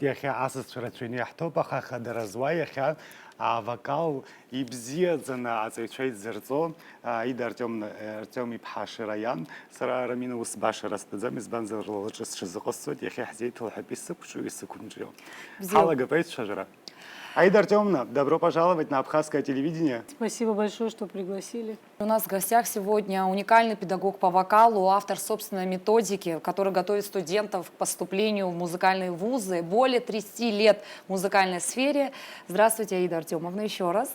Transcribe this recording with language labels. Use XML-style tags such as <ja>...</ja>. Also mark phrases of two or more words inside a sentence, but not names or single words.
<ab>Иахьа асасцәа рацәаҩны иаҳҭоуп, аха хадара зуа иахьа авокал ибзиаӡаны аҵаҩцәа идзырҵо Аида Артем-иԥҳа Шираиан. Сара Рамина ус башара стәаӡам, избанзар лылаҿы сҽазыҟасҵоит, иахьа ҳзеиҭало ҳәатәы исықәҿу, исықәымҿио. Ҳалагап аицәажәара. Аида Артемовна,</ab> <ru>добро пожаловать на Абхазское телевидение. Спасибо большое, что пригласили. У нас в гостях сегодня уникальный педагог по вокалу, автор собственной методики, который готовит студентов к поступлению в музыкальные вузы. Более 30 лет в музыкальной сфере. Здравствуйте, Аида Артемовна, еще раз.</ru>